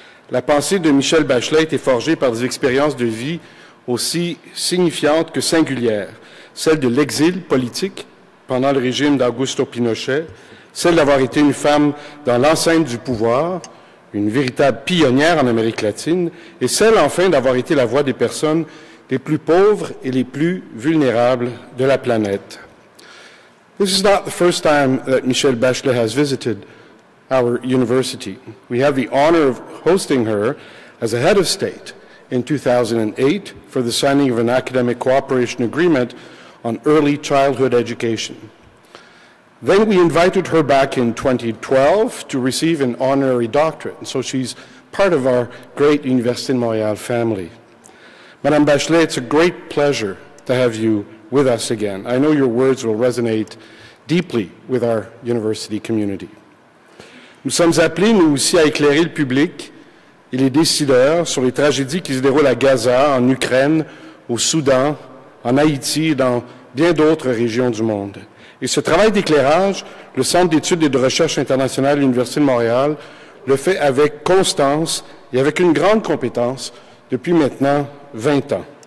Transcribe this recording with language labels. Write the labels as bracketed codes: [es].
[fr] La pensée de Michelle Bachelet a été forgée par des expériences de vie aussi signifiantes que singulières, celle de l'exil politique pendant le régime d'Augusto Pinochet, celle d'avoir été une femme dans l'enceinte du pouvoir, une véritable pionnière en Amérique latine, et celle enfin d'avoir été la voix des personnes les plus pauvres et les plus vulnérables de la planète. [en] This is not the first time that Michelle Bachelet has visited our university. We have the honor of hosting her as a head of state in 2008 for the signing of an academic cooperation agreement on early childhood education. Then we invited her back in 2012 to receive an honorary doctorate, and so she's part of our great Université de Montréal family. Madame Bachelet, it's a great pleasure to have you with us again. I know your words will resonate deeply with our university community. [fr] Nous sommes appelés, nous aussi, à éclairer le public et les décideurs sur les tragédies qui se déroulent à Gaza, en Ukraine, au Soudan, en Haïti et dans bien d'autres régions du monde. Et ce travail d'éclairage, le Centre d'études et de recherche internationale de l'Université de Montréal le fait avec constance et avec une grande compétence depuis maintenant 20 ans.